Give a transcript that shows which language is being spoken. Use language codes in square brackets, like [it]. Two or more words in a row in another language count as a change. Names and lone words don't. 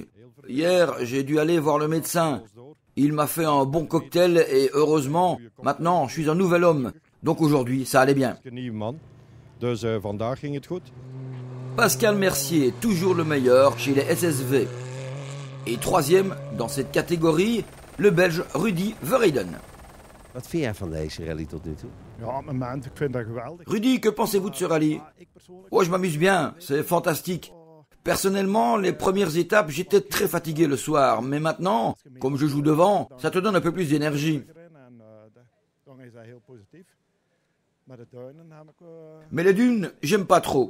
[fr] Hier, j'ai dû aller voir le médecin. Il m'a fait un bon cocktail et heureusement, maintenant, je suis un nouvel homme. Donc aujourd'hui, ça allait bien. Pascal Mercier est toujours le meilleur chez les SSV. Et troisième, dans cette catégorie, le Belge Rudy Verheyden. [nl] Wat vind jij van deze rally tot nu toe? Ja, mijn maand, ik vind dat geweldig. [fr] Rudy, que pensez-vous de ce rallye? Oh, je m'amuse bien, c'est fantastique. Personnellement, les premières étapes, j'étais très fatigué le soir, mais maintenant, comme je joue devant, ça te donne un peu plus d'énergie. Mais les dunes, j'aime pas trop.